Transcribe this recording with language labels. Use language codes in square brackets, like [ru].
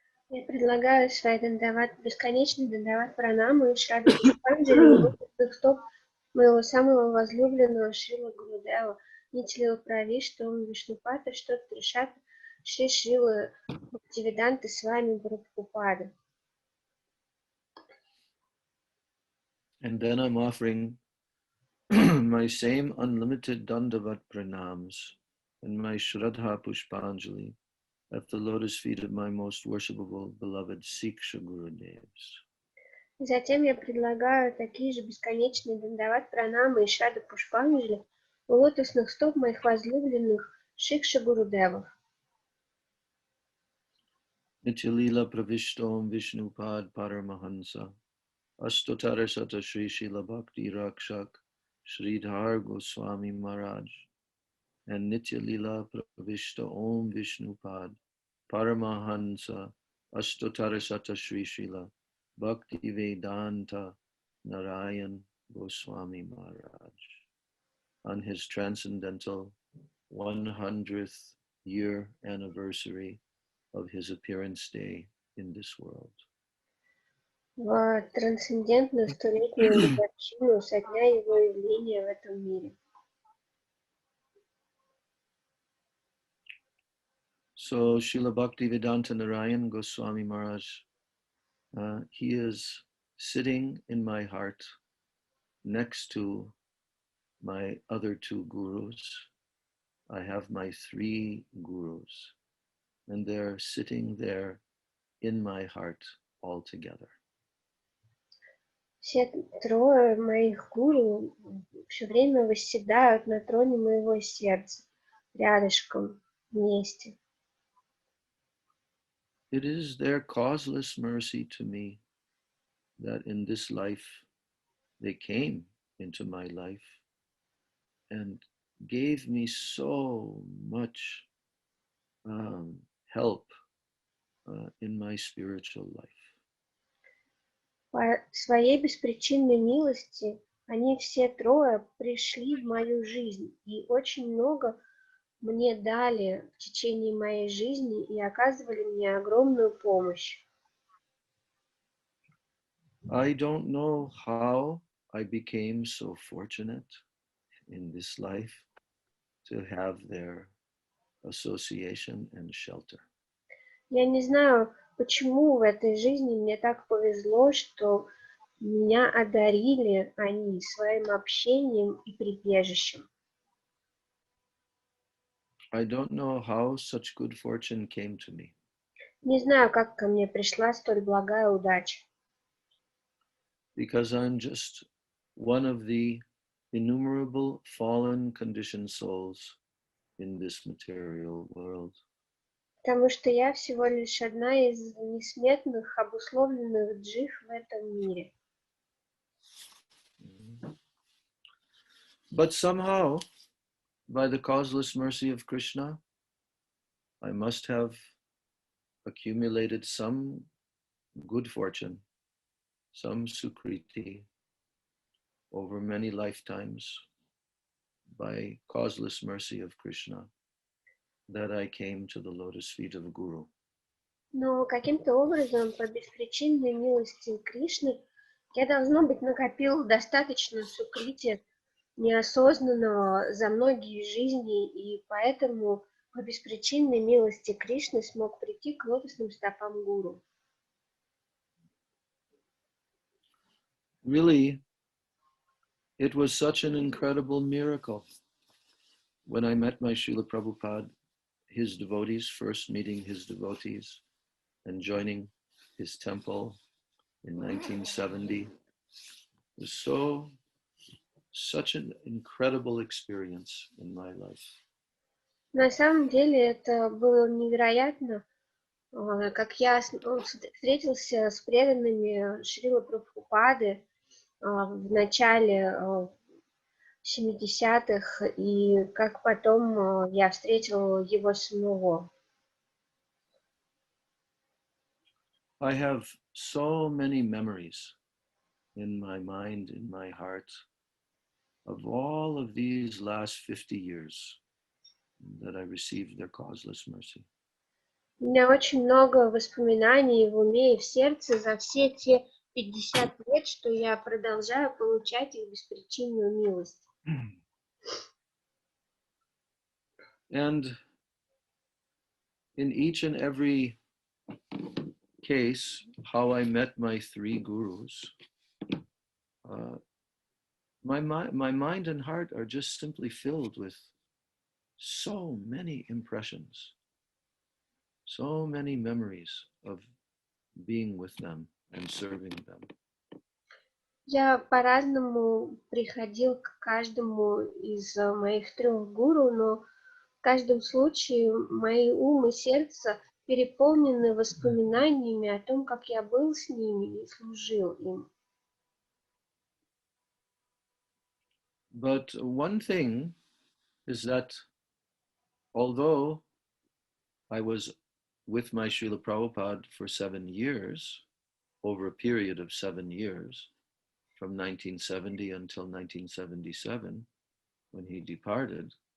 [ru] Я предлагаю свои бесконечные дандават пранамы и Шрадха Пушпанджали у лотосных стоп моего самого возлюбленного Шрила Гурудева, Нитилила Правишта, Ом Вишнупата, Что-то Тришата, Шри Шрила Бхактивиданта с вами Прабхупада. [en] And then I'm offering my same unlimited Dandavat pranams and my Shraddha Pushpanjali at the lotus feet of my most worshipable beloved Siksha Gurudevs. [ru] Затем я предлагаю такие же бесконечные дандават пранамы и шрада пушпанджали у лотосных стоп моих возлюбленных Шикша Гурудевов. [en] Nityalila Pravishtom Vishnupad Paramahansa Astotara Sata Sri Shila Bhakti Rakshak Sridhar Goswami Maharaj and Nityalila Pravishta Om Vishnupad Paramahansa Astotara Sata Sri Shila Bhakti Vedanta Narayan Goswami Maharaj on his transcendental 100th year anniversary of his appearance day in this world. [ru] В трансцендентную столетнюю годовщину со дня его явления в этом мире. [en] So Srila Bhaktivedanta Narayan Goswami Maharaj, he is sitting in my heart next to my other two gurus. I have my three gurus, and they're sitting there in my heart all together. [ru] Все трое моих гуру все время восседают на троне моего сердца, рядышком, вместе. [en] It is their causeless mercy to me that in this life they came into my life and gave me so much help in my spiritual life. [ru] По своей беспричинной милости они все трое пришли в мою жизнь и очень много мне дали в течение моей жизни и оказывали мне огромную помощь. [en] I don't know how I became so fortunate in this life to have their association and shelter. [ru] Я не знаю, почему в этой жизни мне так повезло, что меня одарили они своим общением и прибежищем. [en] I don't know how such good fortune came to me. [ru] Не знаю, как ко мне пришла столь благая удача. [en] Because I'm just one of the innumerable fallen conditioned souls in this material world. [ru] Потому что я всего лишь одна из несметных, обусловленных джив в этом мире. [en] But somehow, by the causeless mercy of Krishna, I must have accumulated some good fortune, some sukriti over many lifetimes by causeless mercy of Krishna, that I came to the lotus feet of Guru. [ru] Но каким-то образом, по беспричинной милости Кришны, я, должно быть, накопил достаточно сукрити неосознанного за многие жизни, и поэтому по беспричинной милости Кришны смог прийти к лотосным стопам Гуру. [en] Really, it was such an incredible miracle when I met my Srila Prabhupada, his devotees, first meeting his devotees and joining his temple in 1970. It was such an incredible experience in my life. [ru] На самом деле это было невероятно, как я встретился с преданными Шрилы Прабхупады в начале 70-х, и как потом я встретил его самого. [en] I have so many memories in my mind, in my heart, of all of these last 50 years that I received their causeless mercy. [ru] У меня очень много воспоминаний в уме и в сердце за все те 50 лет, что я продолжаю получать их беспричинную милость. [en] And in each and every case, how I met my three gurus, my mind and heart are just simply filled with so many impressions, so many memories of being with them and serving them. [ru] Я по-разному приходил к каждому из моих 3 гуру, но в каждом случае мои ум и сердце переполнены воспоминаниями о том, как я был с ними и служил им. [en] But one thing is that although I was with my Srila Prabhupada for 7 years, over a period of 7 years, from 1970 until 1977, when he departed,